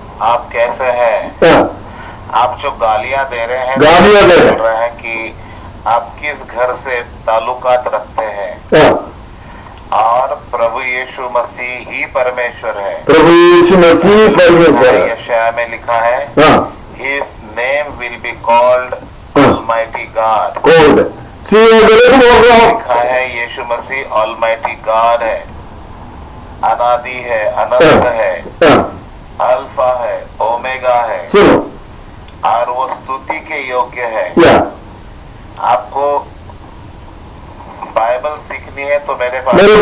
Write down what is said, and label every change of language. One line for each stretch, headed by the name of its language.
Hindi: आप कैसे हैं? हाँ, आप जो गालियां दे रहे हैं, गालियां दे बोल रहे हैं कि आप किस घर से ताल्लुकात रखते हैं हाँ, और प्रभु यीशु मसीह ही परमेश्वर है। प्रभु यीशु मसीह परमेश्वर है। यशाया में लिखा है, हाँ,
English: His name will be called Almighty God।
Hindi: Cold सी गलत बोल रहा हूं। लिखा है यीशु मसीह Almighty God है, अनादि है, अनंत है, हाँ, अल्फा है, ओमेगा है, सुनो और वो स्तुति के योग्य है। या आपको बाइबल सीखनी है तो मेरे पास